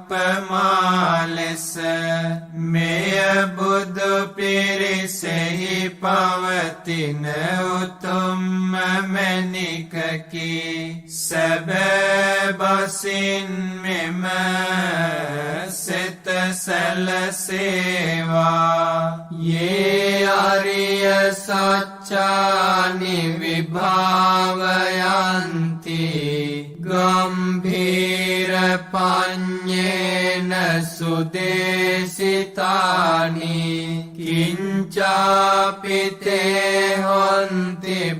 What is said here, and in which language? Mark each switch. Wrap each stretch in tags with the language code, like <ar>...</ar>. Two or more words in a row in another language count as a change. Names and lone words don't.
<si>උපමා ලෙස මෙය බුදු පිරිසෙහි පවතින උතුම්ම මැණිකකි සැබෑ බසින් මෙම සිත</si> <pi>සැලසේවා යේ අරිය සච්චානි විභාවයන්ති ගම්භීර පඤ්ඤේන සුදේසිතානි කිංචාපිතේ හොන්ති</pi>